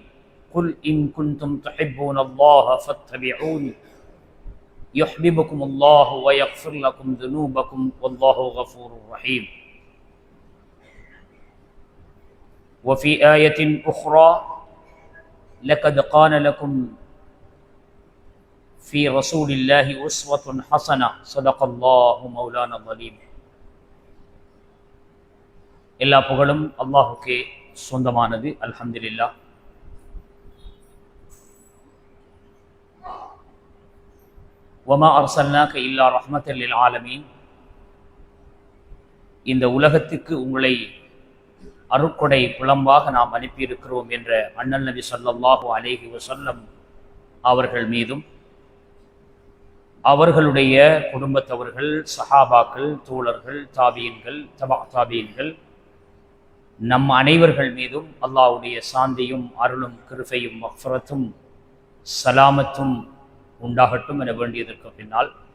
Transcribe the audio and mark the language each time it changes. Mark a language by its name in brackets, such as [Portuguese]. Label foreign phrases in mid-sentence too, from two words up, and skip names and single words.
[Arabic] قل إن كنتم تحبون الله فاتبعوني يحببكم الله ويغفر لكم ذنوبكم والله غفور رحيم. وفي آية أخرى: لقد كان لكم في رسول الله أسوة حسنة صدق الله مولانا العظيم. [Tamil] எல்லா புகழும் அல்லாஹுக்கே சொந்தமானது. அல்ஹம்துலில்லாஹ். [Arabic] وما أرسلناك إلا رحمة للعالمين. [Tamil] இந்த உலகத்துக்கு உங்களை அருட்கொடை புலம்பாக நாம் அனுப்பியிருக்கிறோம் என்ற அண்ணல் நபி [Arabic] صلى الله عليه وسلم [Tamil] அவர்கள் மீதும் அவர்களுடைய குடும்பத்தவர்கள், சஹாபாக்கள், தோழர்கள், தாபீன்கள், தபா தாபீன்கள், நம் அனைவர்கள் மீதும் அல்லாஹ்வுடைய சாந்தியும் அருளும் கிருபையும் மக்ஃபிரத்தும் சலாமத்தும் உண்டாகட்டும் என வேண்டியதற்கு பின்னால்,